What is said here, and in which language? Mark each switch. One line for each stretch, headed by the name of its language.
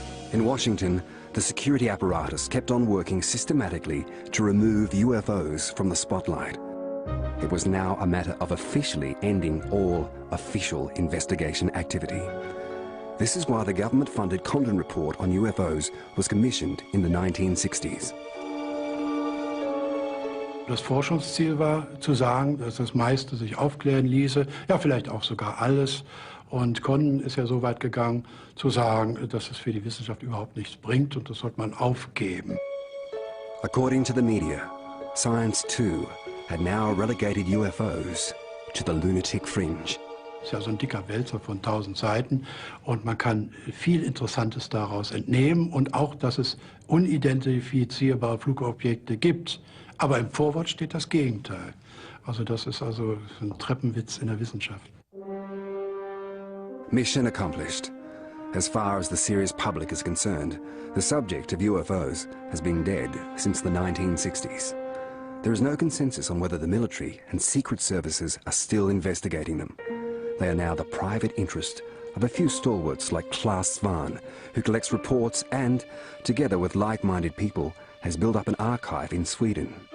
English: In Washington, the security apparatus kept on working systematically to remove UFOs from the spotlight. It was now a matter of officially ending all official investigation activity. This is why the government-funded Condon Report on UFOs was commissioned in the 1960s.
German: Das Forschungsziel war, zu sagen, dass das meiste sich aufklären ließe, ja vielleicht auch sogar alles. Und Condon ist ja so weit gegangen, zu sagen, dass es für die Wissenschaft überhaupt nichts bringt und das sollte man aufgeben.
English: According to the media, science too had now relegated UFOs to the lunatic fringe.
German: Das ist ja so ein dicker Wälzer von 1000 Seiten und man kann viel Interessantes daraus entnehmen und auch, dass es unidentifizierbare Flugobjekte gibt. Aber im Vorwort steht das Gegenteil. Also das ist also ein Treppenwitz in der Wissenschaft.
English: Mission accomplished. As far as the serious public is concerned, the subject of UFOs has been dead since the 1960s. There is no consensus on whether the military and secret services are still investigating them. They are now the private interest of a few stalwarts like Klaas Svahn, who collects reports and, together with like-minded people, has built up an archive in Sweden.